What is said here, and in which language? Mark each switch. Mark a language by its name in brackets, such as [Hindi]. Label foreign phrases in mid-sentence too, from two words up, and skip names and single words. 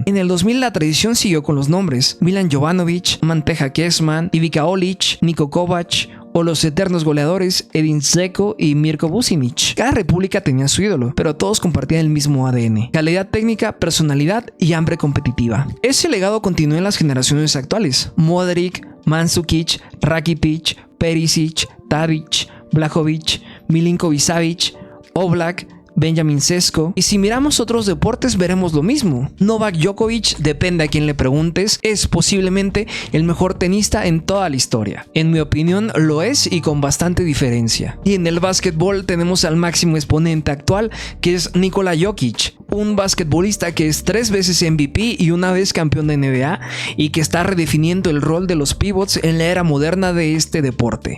[Spanish] En el 2000 la tradición siguió con los nombres Milan Jovanovic, Manteja Kecman, Ivica Olic, Niko Kovac o los eternos goleadores Edin Dzeko y Mirko Vucinic. Cada república tenía su ídolo, pero todos compartían el mismo ADN: calidad técnica, personalidad y hambre competitiva. Ese legado continuó en las generaciones actuales. Modric, Mandzukic, Rakitic, Perisic, Tadic, Vlahovic, Milinkovic-Savic, Oblak, Benjamin Sesko. Y si miramos otros deportes veremos lo mismo. Novak Djokovic, depende a quien le preguntes, es posiblemente el mejor tenista en toda la historia. En mi opinión lo es y con bastante diferencia. Y en el básquetbol tenemos al máximo exponente actual, que es Nikola Jokic, un basquetbolista que es 3 veces MVP y una vez campeón de NBA y que está redefiniendo el rol de los pivots en la era moderna de este deporte.